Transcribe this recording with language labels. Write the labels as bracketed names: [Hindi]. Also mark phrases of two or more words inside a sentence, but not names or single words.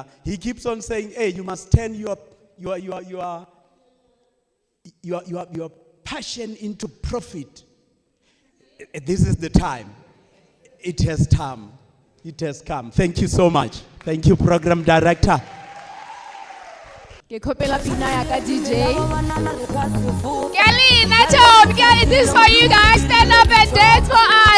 [English] He keeps on saying, hey, you must turn your passion into profit. This is the time. It has come. It has come. Thank you so much. Thank you, Program Director. [Southern Sotho] Ke khopela pina ya ka DJ. [English] Kelly, Nacho, this is for you guys. Stand up and dance for us.